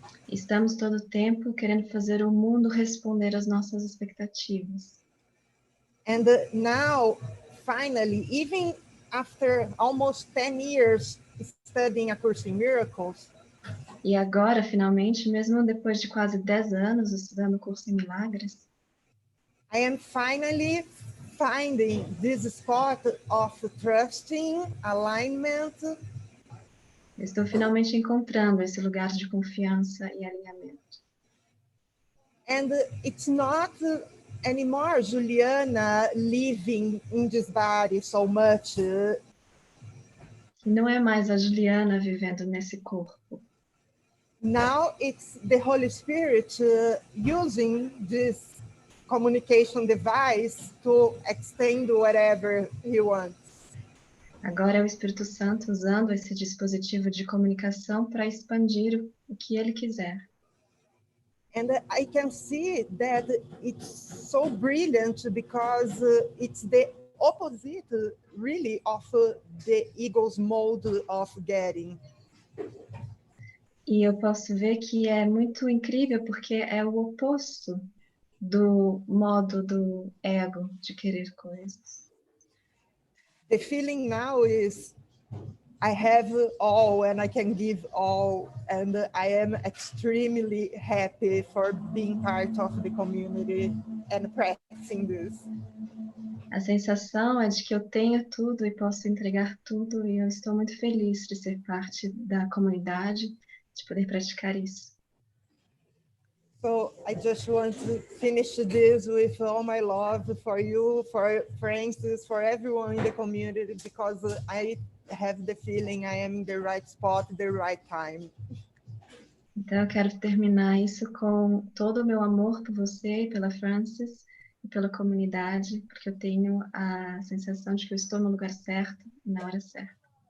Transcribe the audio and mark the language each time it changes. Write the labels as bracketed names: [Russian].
[Portuguese] Estamos todo o tempo querendo fazer o mundo responder às nossas expectativas. [English] And now, finally, even after almost 10 years studying A Course in Miracles, [Portuguese] E agora, finalmente, mesmo depois de quase 10 anos estudando o curso em Milagres, [English] I am finally finding this spot of trusting, alignment, [Portuguese] eu estou finalmente encontrando esse lugar de confiança e alinhamento. [English] and it's not anymore Juliana living in this body so much. [Portuguese] E não é mais a Juliana vivendo nesse corpo. [English] Now it's the Holy Spirit using this communication device to extend whatever he wants. [Portuguese] Agora é o Espírito Santo usando esse dispositivo de comunicação para expandir o que ele quiser. [English] And I can see that it's so brilliant because it's the opposite, really, of the ego's mode of getting. [Portuguese] E eu posso ver que é muito incrível porque é o oposto do modo do ego de querer coisas. [English] The feeling now is I have all and I can give all, and I am extremely happy for being part of the community and practicing this. [Portuguese] A sensação é de que eu tenho tudo e posso entregar tudo, e eu estou muito feliz de ser parte da comunidade, de poder praticar isso. [English] So I just want to finish this with all my love for you, for Francis, for everyone in the community, because I have the feeling I am in the right spot, the right time. [Portuguese] Então eu quero terminar isso com todo o meu amor por você, pela Francis e pela comunidade, porque eu tenho a sensação de que eu estou no lugar certo e na hora certa.